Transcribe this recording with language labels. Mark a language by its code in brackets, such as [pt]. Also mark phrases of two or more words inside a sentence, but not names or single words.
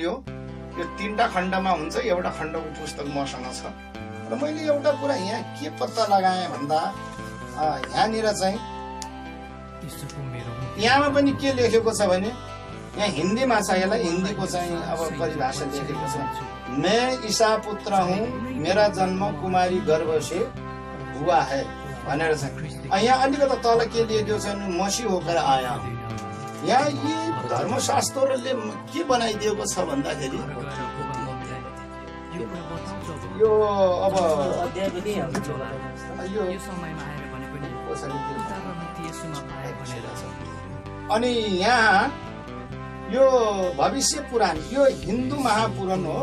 [ne] यो 3टा खण्डमा हुन्छ, एउटा खण्डको पुस्तक मसँग छ र मैले एउटा कुरा यहाँ के पत्ता लगाएँ भन्दा यहाँनिर चाहिँ यहाँमा पनि के लेखेको छ भने यहाँ हिन्दीमा छ, यसलाई हिन्दीको चाहिँ अब परिभाषा लेखेको छ, [hi] मैं ईसा पुत्र हूँ, मेरा जन्म कुमारी गर्भ से हुआ है [ne] भनेर चाहिँ यहाँ अलिकति तल के लेखेको छ भने [hi] मसी होकर आया। [ne] यहाँ यी धर्मशास्त्रले के बनाइदिएको छ भन्दाखेरि यो अब अनि यहाँ यो भविष्य पुराण यो हिन्दू महापुराण हो।